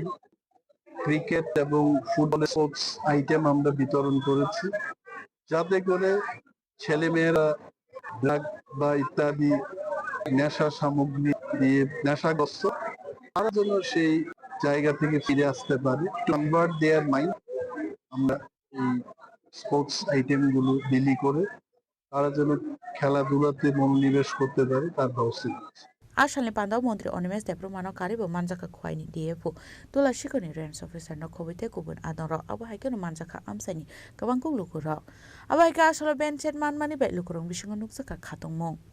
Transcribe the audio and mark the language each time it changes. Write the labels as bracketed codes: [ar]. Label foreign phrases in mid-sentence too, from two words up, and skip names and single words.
[bn] ক্রিকেট এবং ফুটবল [en] Sports item [bn] আমরা বিতরণ করেছি যাতে করে ছেলেমেয়েরা ড্রাগ বা ইত্যাদি নেশা সামগ্রী দিয়ে নেশাগ্রস্ত তার জন্য সেই জায়গা থেকে ফিরে আসতে পারে [en] convert their mind [bn] আমরা এই [en] Sports item [bn] গুলো বিলি করে তারা যেন খেলাধুলাতে মনোনিবেশ করতে পারে তার ব্যবস্থা করেছে [trp] Asalni pandau mantri Animes Deburma no karibo manjaka khwaini DFO tula shikoni [en] range officer [trp] no khobite kubun adoro abo haikeno manjaka amsani gabang kung lukuro abo haika asalo benchet manmani bai lukurong bisingo nukjaka khatongmong